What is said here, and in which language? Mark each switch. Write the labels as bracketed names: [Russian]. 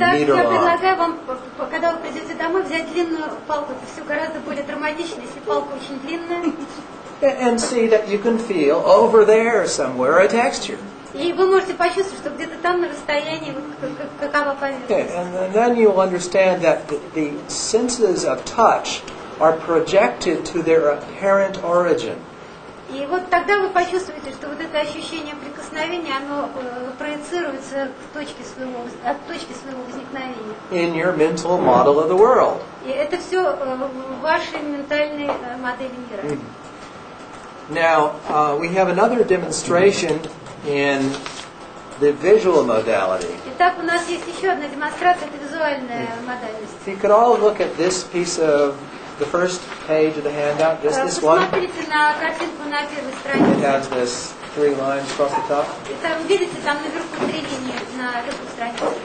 [Russian] Так, [English] meter [Russian] я [English] long. [Russian] предлагаю вам, когда вы придете домой, взять длинную палку. Это все гораздо более драматично, если палка очень длинная. [English] And see that you can feel over there somewhere a texture. [Russian] И вы можете почувствовать, что где-то там на расстоянии какова поверхность. [English] And then you'll understand that the senses of touch are projected to their apparent origin. [Russian] И вот тогда вы почувствуете, что вот это ощущение прикосновения, оно проецируется от точки своего возникновения. [English] In your mental model of the world. [Russian] И это все в вашей ментальной модели мира. [English] Now, we have another demonstration in the visual modality. [Russian] Итак, у нас есть еще одна демонстрация, это визуальная модальность. [English] If you could all look at this piece of the first page of the handout, just this one. [Russian] Посмотрите на картинку на первой [English] It [Russian] странице. [English] has this 3 lines across the top. [Russian] И там, видите, там наверху 3 линии на верху страницы.